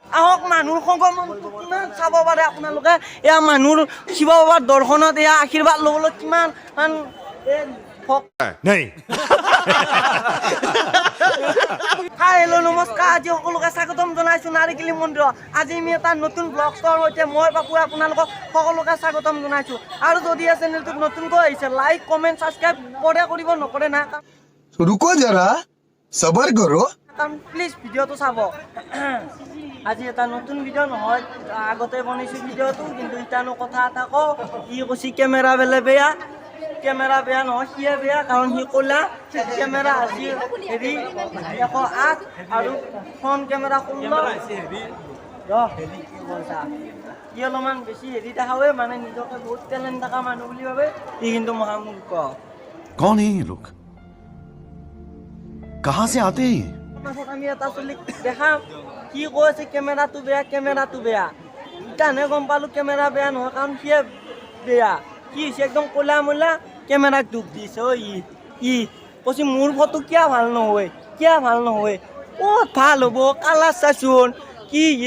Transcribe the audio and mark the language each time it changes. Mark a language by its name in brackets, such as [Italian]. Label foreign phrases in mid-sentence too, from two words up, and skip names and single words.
[Assamese] আহক মানুহৰ সংগমনটো কিমান চাব পাৰে আপোনালোকে এয়া মানুহৰ শিৱ বাবাৰ দৰ্শনত এয়া আশীৰ্বাদ ল'বলৈ কিমান হেল্ল' নমস্কাৰ আজি সকলোকে স্বাগতম জনাইছোঁ নাৰিকলি মন্দিৰত আজি আমি এটা নতুন ব্লগৰ সৈতে মই বাপুৱে আপোনালোকক সকলোকে স্বাগতম জনাইছোঁ আৰু যদি চেনেলটোত নতুনকৈ আহিছে [English] like comment subscribe [Assamese] কৰে কৰিব নকৰে না [Hindi] रुको जरा सबर करो [Assamese] কাৰণ প্লিজ ভিডিঅ'টো চাব আজি এটা নতুন ভিডিঅ' নহয় আগতে বনাইছোঁ ভিডিঅ'টো কিন্তু ইটানো কথা এটা কওঁ ই কৈছে কেমেৰা বেয়া নহয় সিয়ে বেয়া কাৰণ সি ক'লা কেমেৰা আজি হেৰি 108 আৰু [English] front camera [Assamese] 16 ই অলপমান বেছি হেৰি দেখাৱে মানে নিজকে বহুত টেলেণ্ট থকা মানুহ বুলি ভাবে ই কিন্তু মহামূৰ্খ [Hindi] कौन है ये लोग कहाँ से आते हैं [Assamese] আমি এটা চলিক দেখাম কি কৈ আছে কেমেৰাটো বেয়া ইটানে গম পালোঁ কেমেৰা বেয়া নহয় কাৰণ সিয়ে বেয়া কি হৈছে একদম ক'লা মলা কেমেৰাক দুখ দিছে ই কৈছে মোৰ ফটো কিয় ভাল নহয় ক'ত ভাল হ'ব কালাৰ চাচোন কি